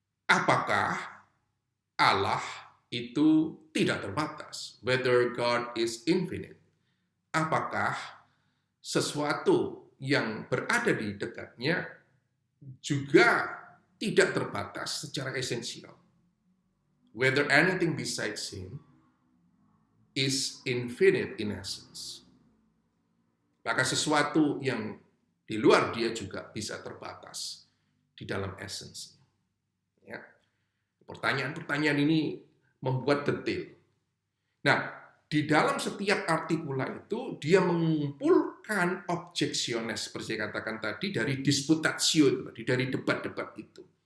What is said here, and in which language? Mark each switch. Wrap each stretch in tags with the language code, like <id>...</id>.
<id>Apakah Allah itu tidak terbatas?</id> <en>Whether God is infinite.</en> <id>Apakah sesuatu yang berada di dekatnya juga tidak terbatas secara esensial?</id> <en>Whether anything besides Him is infinite in essence.</en> <id>Maka sesuatu yang di luar dia juga bisa terbatas di dalam essence. Ya. Pertanyaan-pertanyaan ini membuat detail. Nah, di dalam setiap artikula itu dia mengumpulkan objectiones, seperti saya katakan tadi, dari disputatio itu tadi, dari debat-debat itu.</id>